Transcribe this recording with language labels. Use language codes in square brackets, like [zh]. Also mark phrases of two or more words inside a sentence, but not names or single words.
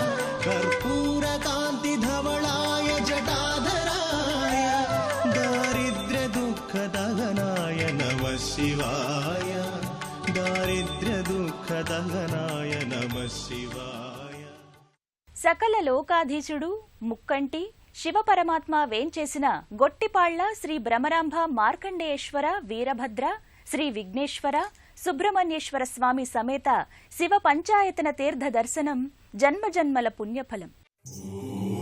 [sa] कर्पूरकान्तिधवलाय जटाधराय दारिद्र्यदुःखदहनाय नमः शिवाय दारिद्र्यदुःखदहनाय नमः शिवाय. [te] సకల లోకాధీశుడు ముక్కంటి శివపరమాత్మ వేంచేసిన గొట్టిపాళ్ల శ్రీ భ్రమరాంభ మార్కండేయేశ్వర వీరభద్ర శ్రీ విఘ్నేశ్వర సుబ్రహ్మణ్యేశ్వర స్వామి సమేత శివ పంచాయతన తీర్థ దర్శనం జన్మజన్మల పుణ్యఫలం.